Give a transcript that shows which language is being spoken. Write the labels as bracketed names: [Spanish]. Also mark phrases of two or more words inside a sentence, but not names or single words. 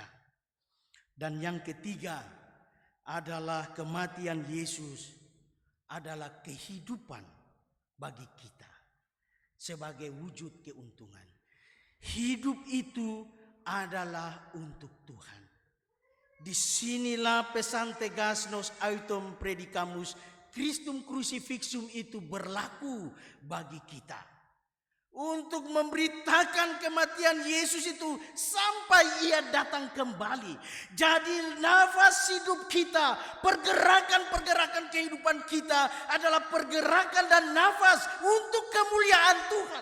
[Indonesian] Dan yang ketiga adalah kematian Yesus adalah kehidupan bagi kita sebagai wujud keuntungan. Hidup itu adalah untuk Tuhan. Disinilah pesan tegas [Latin] nos autem predicamus Christum crucifixum [Indonesian] itu berlaku bagi kita. Untuk memberitakan kematian Yesus itu sampai ia datang kembali. Jadi nafas hidup kita, pergerakan-pergerakan kehidupan kita adalah pergerakan dan nafas untuk kemuliaan Tuhan.